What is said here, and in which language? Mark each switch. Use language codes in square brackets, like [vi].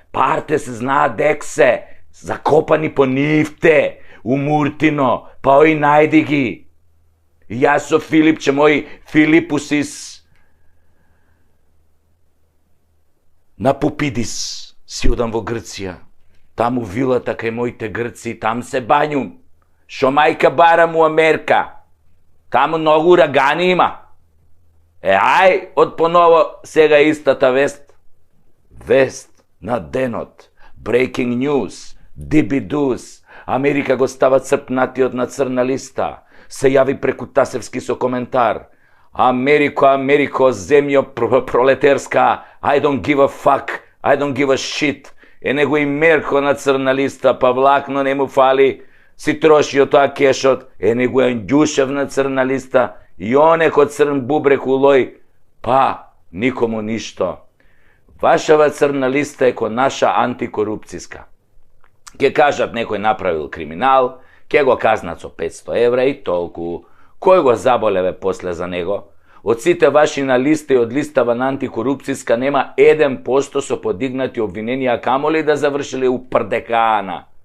[mk] Парте се знаат дек се, закопани по нивте, у Муртино, па ој најди ги. Јас со Филипче, мој Филипусис, на Пупидис си одам во Грција. Таму вилата кај моите грци, там се бањум. Шо мајка барам у Америка. Таму многу урагани има. Ај, од поново сега истата вест. Вест на денот. [en] Breaking news. [mk] Дибидус. Америка го става црпнатиот на црна листа. Се јави преку Тасевски со коментар: Америко, земјо пролетерска, [en] I don't give a fuck, I don't give a shit. [mk] Него и Мерко на црна листа, па влакно не му фали, си трошио тоа кешот, него е Ѓушев на црна листа, и онеко црн бубрек улој, па никому ништо. Вашава црна листа е ко наша антикорупцијска. Ке кажат некој направил криминал, ке го казнат со 500 евра и толку. Кој го заболеве после за него? Од сите ваши на листа и од листава на антикорупцијска нема 1% со подигнати обвиненија, камоли да завршиле у прдекана.